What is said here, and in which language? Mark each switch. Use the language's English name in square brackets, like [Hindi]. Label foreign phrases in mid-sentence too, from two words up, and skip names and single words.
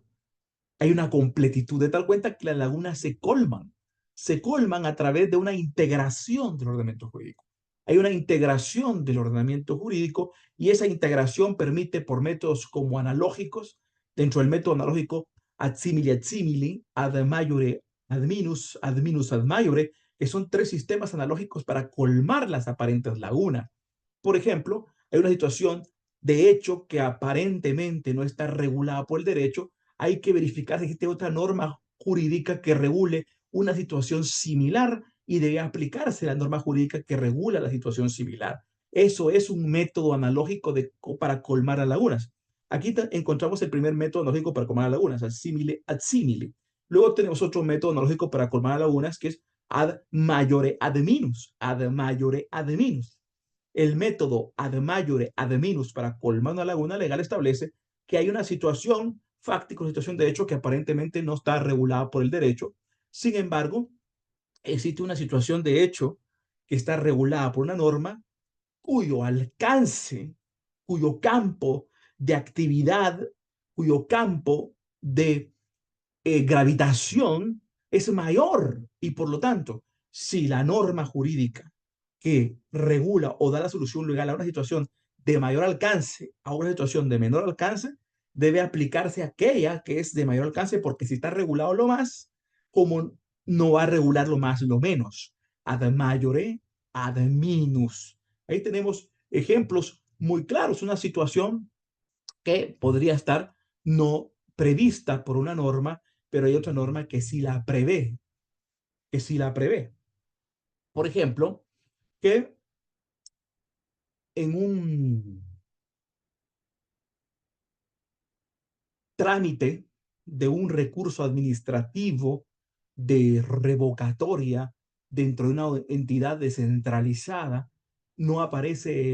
[Spanish] Hay una completitud de tal cuenta que las lagunas se colman a través de una integración del ordenamiento jurídico. Hay una integración del ordenamiento jurídico y esa integración permite por métodos como analógicos, dentro del método analógico [Latin] ad simili, ad maiore, ad minus, ad minus ad maiore, [Spanish] que son tres sistemas analógicos para colmar las aparentes lagunas. Por ejemplo, hay una situación de hecho que aparentemente no está regulada por el derecho, hay que verificar si existe otra norma jurídica que regule una situación similar y debe aplicarse la norma jurídica que regula la situación similar. Eso es un método analógico para colmar las lagunas. Aquí encontramos el primer método analógico para colmar las lagunas, [Latin] ad simile ad simile. [Spanish] Luego tenemos otro método analógico para colmar las lagunas que es [Latin] ad maiore ad minus, ad maiore ad minus. [Spanish] El método [Latin] ad maiore ad minus [Spanish] para colmar una laguna legal establece que hay una situación fáctica, una situación de hecho que aparentemente no está regulada por el derecho. Sin embargo, existe una situación de hecho que está regulada por una norma cuyo alcance, cuyo campo de actividad, cuyo campo de gravitación es mayor y por lo tanto, si la norma jurídica que regula o da la solución legal a una situación de mayor alcance a una situación de menor alcance, debe aplicarse aquella que es de mayor alcance porque si está regulado lo más, como no va a regular lo más lo menos. [Latin] Ad maiore, ad minus. [Spanish] Ahí tenemos ejemplos muy claros, una situación que podría estar no prevista por una norma, pero hay otra norma que sí la prevé, que sí la prevé. Por ejemplo, que en un trámite de un recurso administrativo de revocatoria dentro de una entidad descentralizada, no aparece